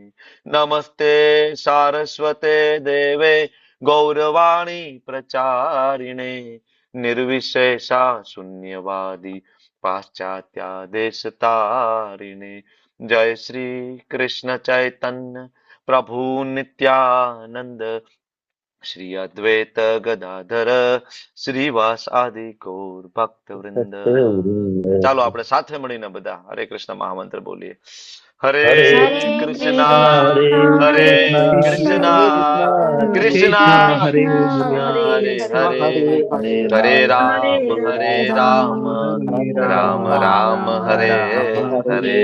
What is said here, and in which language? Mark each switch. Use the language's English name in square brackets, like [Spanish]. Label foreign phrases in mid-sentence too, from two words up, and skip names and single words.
[Sanskrit] नमस्ते सारस्वते देवे गौरवाणी प्रचारिणे निर्विशेषा शून्यवादी पाश्चात्या देशतारिणे. जय श्री कृष्ण चैतन्य प्रभु नित्यानंद श्री अद्वैत गदाधर श्रीवास आदि गौर भक्त वृंद. [Gujarati] ચાલો આપણે સાથે મળીને બધા હરે કૃષ્ણ મહામંત્ર બોલીએ. [Sanskrit] हरे कृष्ण हरे कृष्ण कृष्ण हरे हरे हरे राम राम राम हरे हरे.